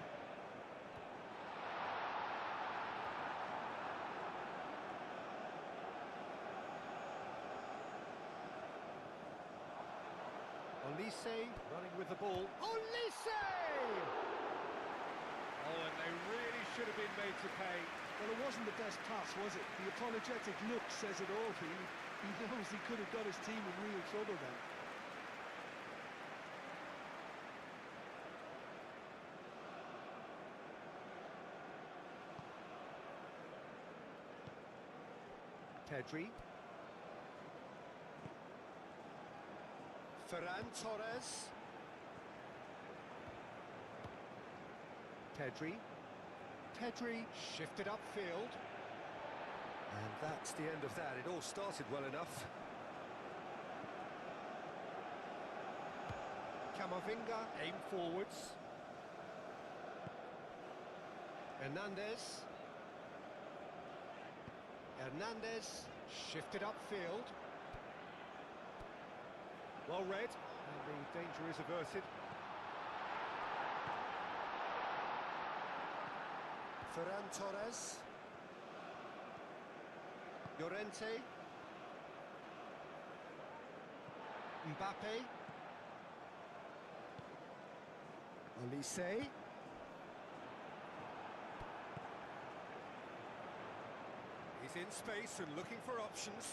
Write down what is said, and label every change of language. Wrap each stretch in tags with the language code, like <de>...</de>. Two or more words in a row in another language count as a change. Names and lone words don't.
<en>Olise running with the ball. Olise! Oh, and they really should have been made to pay. Well, it wasn't the best pass, was it? The apologetic look says it all. He knows he could have got his team in real trouble then. Pedri. Ferran Torres. Pedri. Pedri shifted upfield. And that's the end of that. It all started well enough. Camavinga aim forwards. Hernandez. Hernandez shifted upfield. Well read, and the danger is averted. Ferran Torres. Llorente. Mbappe. Olise. He's in space and looking for options.</en>